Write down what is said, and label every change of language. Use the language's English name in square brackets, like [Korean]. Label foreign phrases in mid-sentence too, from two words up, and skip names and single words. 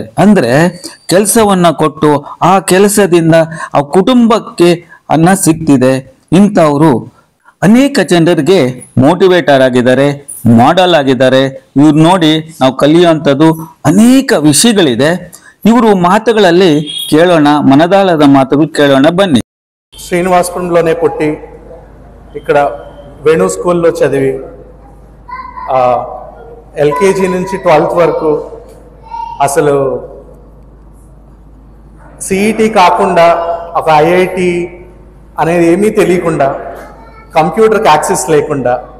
[Kannada] ಅಂದರೆ ಕೆಲಸವನ್ನು ಕೊಟ್ಟು ಆ ಕೆಲಸದಿಂದ ಆ ಕುಟುಂಬಕ್ಕೆ ಅನ್ನ ಸಿಗ್ತಿದೆ. ಇಂಥವರು ಅನೇಕ ಜನರಿಗೆ ಮೋಟಿವೇಟರ್ ಆಗಿದ್ದಾರೆ, ಮಾಡೆಲ್ ಆಗಿದ್ದಾರೆ. ಇವ್ರು ನೋಡಿ ನಾವು ಕಲಿಯುವಂಥದ್ದು ಅನೇಕ ವಿಷಯಗಳಿದೆ. ಇವರು ಮಾತುಗಳಲ್ಲಿ ಕೇಳೋಣ, ಮನದಾಳದ ಮಾತುಗಳು ಕೇಳೋಣ ಬನ್ನಿ. [Telugu] శ్రీనివాసపురంలోనే పుట్టి ఇక్కడ వేణు స్కూల్లో చదివి ఎల్కేజీ నుంచి 12th వరకు అసలు సిఈటి కాకుండా ఒక ఐఐటి అనేది ఏమీ తెలియకుండా, కంప్యూటర్కి యాక్సెస్ లేకుండా,